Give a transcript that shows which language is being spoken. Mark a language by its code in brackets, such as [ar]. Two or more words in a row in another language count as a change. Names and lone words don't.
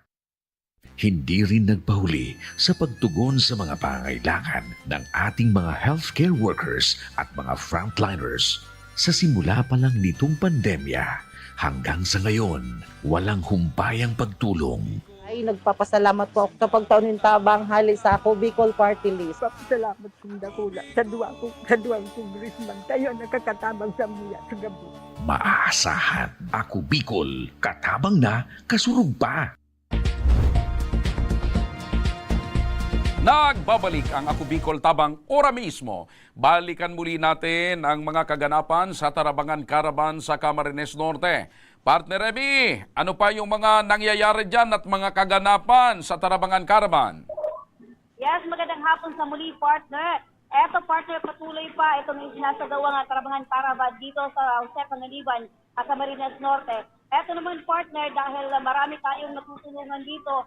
[tl] Hindi rin nagpahuli sa pagtugon sa mga pangailangan ng ating mga healthcare workers at mga frontliners. Sa simula pa lang nitong pandemya, hanggang sa ngayon, walang humpayang pagtulong. [bik] Ay, nagpapasalamat po ako sa pagtaon ng tabang hali sa Ako Bicol Party List. Salamat kong dakula sa duwang congressman. Tayo nakakatabang sa mga sa gabi. [tl] Maaasahan. [bik] Ako Bicol, katabang na, kasurug pa. [tl] Nagbabalik ang Ako Bicol Tabang ora mismo. Balikan muli natin ang mga kaganapan sa Tarabangan Caravan sa Camarines Norte. Partner Remy, ano pa yung mga nangyayari dyan at mga kaganapan sa Tarabangan Caravan? Yes, magandang hapon sa muli, partner. Eto, partner, patuloy pa itong sinasagawa ng Tarabangan Caravan dito sa Jose Panganiban at Camarines Norte. Eto naman, partner, dahil marami tayong natutulungan dito.